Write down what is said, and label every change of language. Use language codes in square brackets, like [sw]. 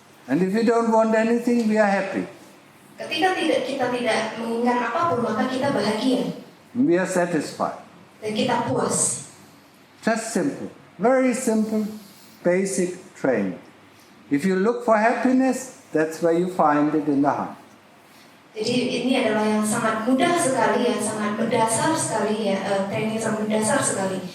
[en] And if we don't want anything, we are happy. [id] Ketika kita tidak menginginkan apapun, maka kita bahagia [en] We are satisfied. [id] dan kita puas. [en] Just simple. Very simple, basic training. If you look for happiness, that's where you find it in the heart. [id] Jadi ini adalah yang sangat mudah sekali, yang sangat mendasar sekali ya, training sangat mendasar sekali.